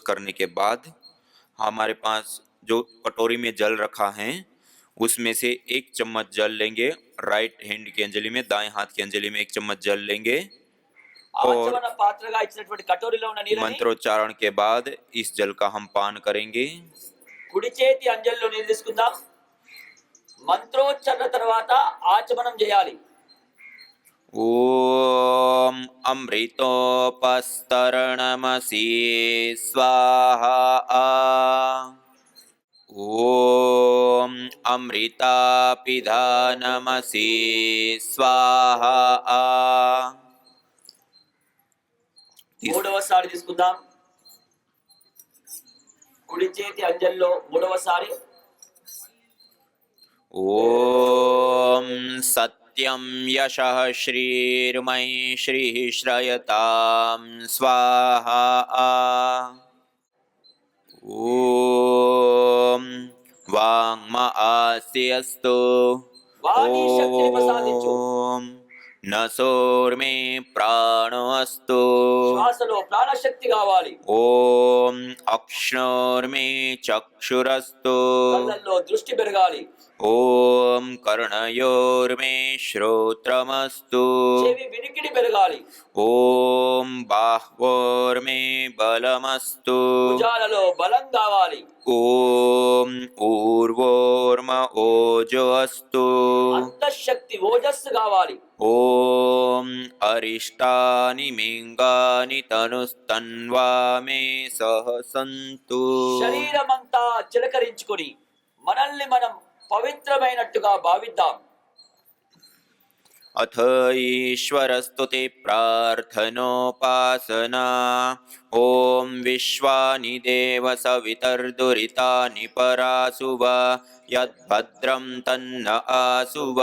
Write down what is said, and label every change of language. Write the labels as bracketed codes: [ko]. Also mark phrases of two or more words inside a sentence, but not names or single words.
[hi] करने के बाद हमारे पास जो कटोरी में जल रखा है उसमें से 1 चम्मच जल लेंगे। [en] right hand [hi] की अंजलि में, दाएं हाथ की अंजलि में 1 चम्मच जल लेंगे और [te] ఆచమన పాత్రగా ఇచ్చినటువంటి కటోరిలో ఉన్న నీళ్ళని [hi] मंत्रोच्चारण के बाद इस जल का हम पान करेंगे। [te] కుడి చేతి అంజలిలో నీళ్ళు తీసుకుందాం। మంత్రోచ్చరణ తర్వాత ఆచమనం చేయాలి। [sa] ओम अमृतोपस्तरणमसि स्वाहा। ओम अमृतापिधानमसि स्वाहा। [te] మూడవసారి తీసుకుందాం। కుడి చేతి అంజలిలో మూడవసారి [sa] ओम सत्यं यशः श्रीर्मयि श्रीः श्रयतां स्वाहा। ओम वाङ्म आस्यस्तु। [te] వాణి శక్తిని ప్రసాదించు। [sa] ओम नसोर्मे प्राणो अस्तु। [te] శ్వాసలో ప్రాణశక్తి కావాలి। [sa] ओम अक्ष्णोर्मे चक्षुरस्तु। [te] కళ్ళల్లో దృష్టి పెరగాలి। [sa] ओम कर्णयोर्मे श्रोत्रमस्तु। [te] చెవి వినికిడి పెరగాలి। [sa] ओम बाह्वोर्मे बलमस्तु। [te] భుజాలలో బలం కావాలి। [sa] ओम ऊर्वोर्म ओजो अस्तु। [te] అంతఃశక్తి ఓజస్సు కావాలి। [sa] ओम अरिष्टानि मिंगानि तनुस्तन्वा मे सह सन्तु। [te] శరీరమంతా చిలకరించుకొని మనల్ని మనం పవిత్రమైనట్టుగా భావిద్దాం। [sa] अथ ईश्वरस्तुति प्रार्थनोपासना। ओम विश्वानि देव सवितर्दुरितानि परासुव यद्भद्रं तन्न आसुव।